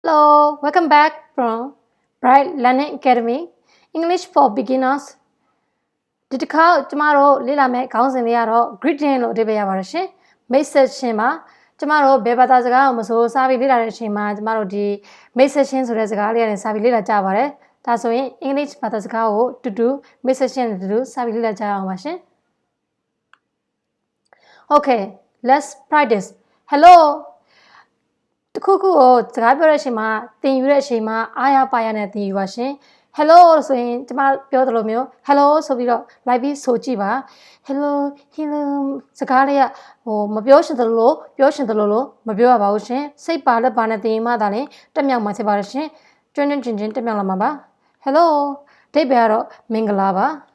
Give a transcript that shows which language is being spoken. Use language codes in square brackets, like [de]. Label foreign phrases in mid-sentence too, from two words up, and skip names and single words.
[en] Hello, welcome back from [my] Bright Learning Academy English for Beginners ဒီတစ်ခါကျမတို့လေ့လာမယ့်ခေါင်းစဉ်လေးကတော့ greeting လို့အဓိပ္ပာယ်ရပါတယ်ရှင်မိတ်ဆက်ခြင်းမှာကျမတို့ဘယ်ဘာသာစကားကိုမဆိုစာပြီးလေ့လာတဲ့အချိန်မှာကျမတို့ဒီမိတ်ဆက်ခြင်းဆိုတဲ့စကားလေးကနေစာပြီးလေ့လာကြပါတယ်ဒါဆိုရင် English ဘာသာစကားကိုတူမိတ်ဆက်ခြင်းနဲ့တူစာပြီးလေ့လာကြအောင်ပါရှင် [en] Okay, let's practice. [my] Hello တခုခုကိုစကားပြောတဲ့အချိန်မှာသင်ယူတဲ့အချိန်မှာအားရပါရနဲ့သင်ယူပါရှင် Hello ဆိုရင်ကျမပြောသလိုမျိုး Hello ဆိုပြီးတော့လိုက်ပြီးဆိုကြည့်ပါ Hello စကားလေးကမပြောရှင်သလိုပြောရှင်သလိုလို့မပြောရပါဘူးရှင်စိတ်ပါလက်ပါနဲ့သင်ယူမှသာလျှင်တက်မြောက်မှာဖြစ်ပါတယ်ရှင်ကျွန်းချင်းတက်မြောက်လာမှာပါ Hello အဓိပ္ပာယ်ကတော့မင်္ဂလာပါ